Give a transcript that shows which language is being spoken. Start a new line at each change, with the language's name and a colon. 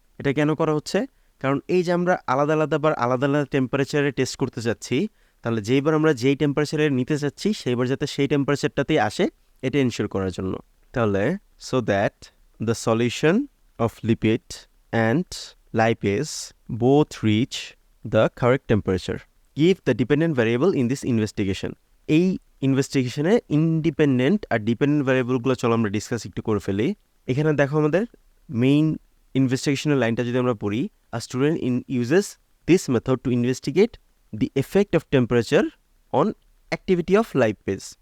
Bangla: এটা কেন করা হচ্ছে, কারণ এই যে আমরা আলাদা আলাদা টেম্পারেচারে টেস্ট করতে চাচ্ছি, তাহলে যেইবার আমরা যেই টেম্পারেচারে নিতে চাচ্ছি সেইবার যাতে সেই টেম্পারেচারটাতেই আসে, এটা এনশিওর করার জন্য।
English: তাহলে so that the solution of lipid and lipase both reach the correct temperature. Give the dependent variable in this investigation.
Bangla: এই ইনভেস্টিগেশনে ইন্ডিপেন্ডেন্ট আর ডিপেন্ডেন্ট ভ্যারিয়েবলগুলো চলো আমরা ডিসকাস একটু করে ফেলি। এখানে দেখো আমাদের মেইন ইনভেস্টিগেশনের লাইনটা যদি আমরা পড়ি,
English: A student uses this method to investigate the effect of temperature on activity of lipase.